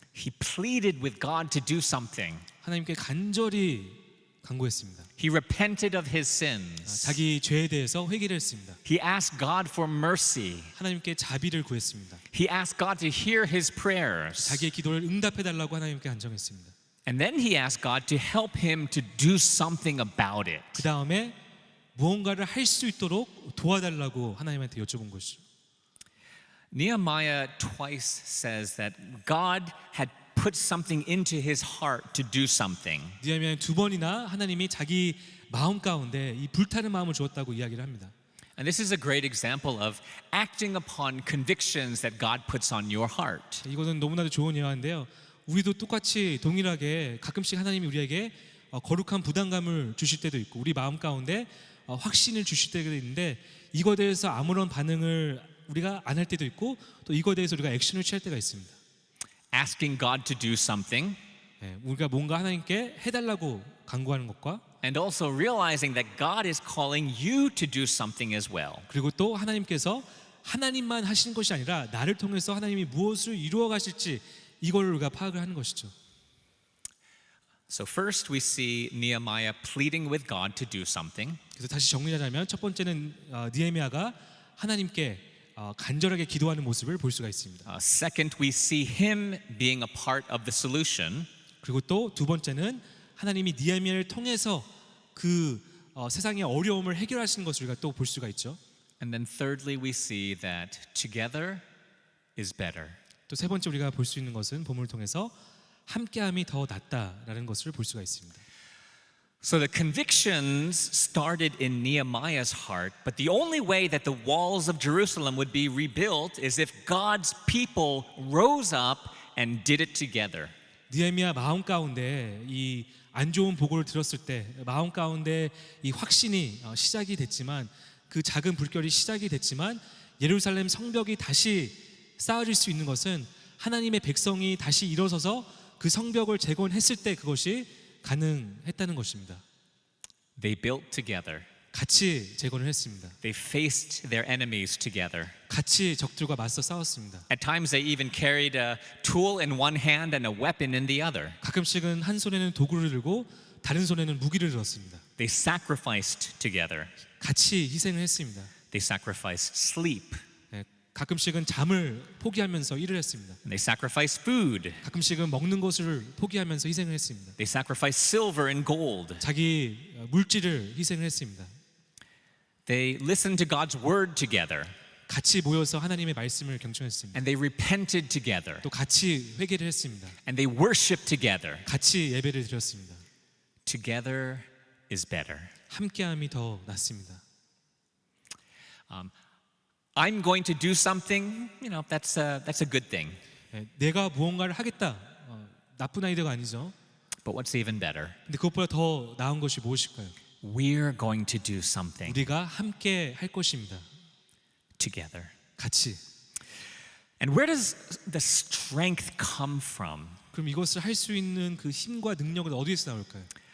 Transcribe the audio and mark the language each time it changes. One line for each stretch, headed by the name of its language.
English: He pleaded with God to do something.
Korean: 하나님께 간절히 간구했습니다.
English: He repented of his sins.
Korean: 자기 죄에 대해서 회개를 했습니다.
English: He asked God for mercy.
Korean: 하나님께 자비를 구했습니다.
English: He asked God to hear his prayers.
Korean: 자기의 기도를 응답해 달라고 하나님께 간청했습니다.
English: And then he asked God to help him to do something about it.
Korean: 그 다음에 무언가를 할 수 있도록 도와달라고 하나님한테 여쭤본 것이죠.
English: Nehemiah twice says that God had put something into his heart to do something.
Korean: 느헤미야는 두 번이나 하나님이 자기 마음 가운데 이 불타는 마음을 주었다고 이야기를 합니다.
English: And this is a great example of acting upon convictions that God puts on your heart.
Korean: 이것은 너무나도 좋은 예화인데요. 우리도 똑같이 동일하게 가끔씩 하나님이 우리에게 거룩한 부담감을 주실 때도 있고 우리 마음 가운데 확신을 주실 때도 있는데 이거에 대해서 아무런 반응을 우리가 안 할 때도 있고 또 이거에 대해서 우리가 액션을 취할 때가 있습니다.
English: Asking God to do something
Korean: 우리가 뭔가 하나님께 해달라고 간구하는 것과
English: and also realizing that God is calling you to do something as well.
Korean: 그리고 또 하나님께서 하나님만 하시는 것이 아니라 나를 통해서 하나님이 무엇을 이루어 가실지 이걸 우리가 파악을 하는 것이죠.
English: So first we see Nehemiah pleading with God to do something.
Korean: 그래서 다시 정리하자면 첫 번째는 느헤미야가 하나님께 간절하게 기도하는 모습을 볼 수가 있습니다.
English: Second, we see him being a part of the solution.
Korean: 그리고 또 두 번째는 하나님이 느헤미야를 통해서 그 세상의 어려움을 해결하시는 것을 우리가 또 볼 수가 있죠.
English: And then thirdly, we see that together is better.
Korean: 또 세 번째 우리가 볼 수 있는 것은 본문을 통해서 함께함이 더 낫다라는 것을 볼 수가 있습니다.
English: So the convictions started in Nehemiah's heart, but the only way that the walls of Jerusalem would be rebuilt is if God's people rose up and did it together.
Korean: 느헤미야 마음 가운데 이 안 좋은 보고를 들었을 때 마음 가운데 이 확신이 시작이 됐지만 그 작은 불결이 시작이 됐지만 예루살렘 성벽이 다시 쌓아질 수 있는 것은 하나님의 백성이 다시 일어서서 그 성벽을 재건했을 때 그것이 가능했다는 것입니다.
English: They built together.
Korean: 같이 재건을 했습니다.
English: They faced their enemies together.
Korean: 같이 적들과 맞서 싸웠습니다.
English: At times they even carried a tool in one hand and a weapon in the other.
Korean: 가끔씩은 한 손에는 도구를 들고 다른 손에는 무기를 들었습니다.
English: They sacrificed together.
Korean: 같이 희생을 했습니다.
English: They sacrificed sleep.
Korean: 가끔씩은 잠을 포기하면서 일을 했습니다.
English: And they sacrificed food.
Korean: 가끔씩은 먹는 것을 포기하면서 희생을 했습니다.
English: They sacrificed silver and gold.
Korean: 자기 물질을 희생을 했습니다.
English: They listened to God's word together.
Korean: 같이 모여서 하나님의 말씀을 경청했습니다.
English: And they repented together.
Korean: 또 같이 회개를 했습니다.
English: And they worshiped together.
Korean: 같이 예배를 드렸습니다.
English: Together is better.
Korean: 함께함이 더 낫습니다.
English: I'm going to do something, that's a good thing.
Korean: 내가 무언가를 하겠다. 나쁜 아이디어가 아니죠.
English: But what's even better?
Korean: 근데 그것보다 더 나은 것이 무엇일까요?
English: We're going to do something
Korean: 우리가 함께 할 것입니다.
English: together.
Korean: 같이.
English: And where does the strength come from?
Korean: 그럼 이것을 할 수 있는 그 힘과 능력은 어디에서 나올까요?